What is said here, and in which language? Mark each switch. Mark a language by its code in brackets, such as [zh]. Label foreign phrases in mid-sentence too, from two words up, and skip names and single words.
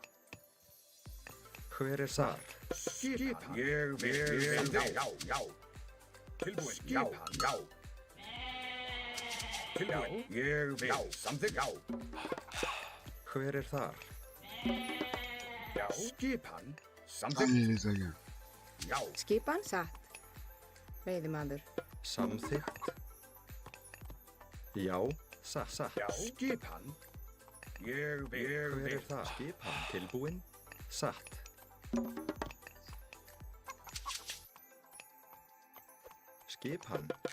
[is] Hver er þar? Skipan. Ég vil. Já. Tilbúin. Skipan. Já. Tilbúin. Ég vil. Samþykkt. Já. Hver er þar? Skipan. [pt] Aí [is] Samþykkt. [pt] eles aí, ó. [is] Já. Skipan, satt. Veiðimaður. Samþykkt. Já, satt. Skipan. Ég Hver vil. er þar? Skipan. Tilbúin. Satt. Skipan.